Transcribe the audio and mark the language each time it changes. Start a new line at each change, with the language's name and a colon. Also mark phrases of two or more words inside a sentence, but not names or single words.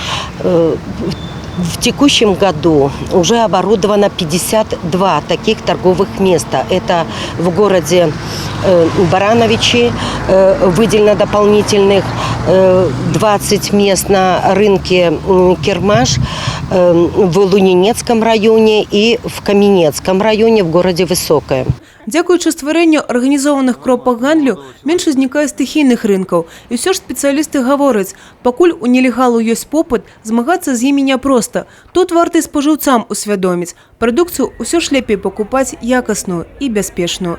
Russian: В текущем году уже оборудовано 52 таких торговых места. Это в городе Барановичи выделено дополнительных 20 мест на рынке Кермаш, в Лунинецком районе и в Каменецком районе в городе Высокое.
Belarusian: Дзякуючы стварэнню арганізованых кропак гандлю менш узнікае стыхійных рынкаў. І ўсё ж спецыялісты гавораць, пакуль у нелегалу ёсць попыт, змагацца з імі няпроста. Тут варта і спажыўцам усвядоміць. Прадукцыю ўсё ж лепей пакупаць якасную і бяспечную.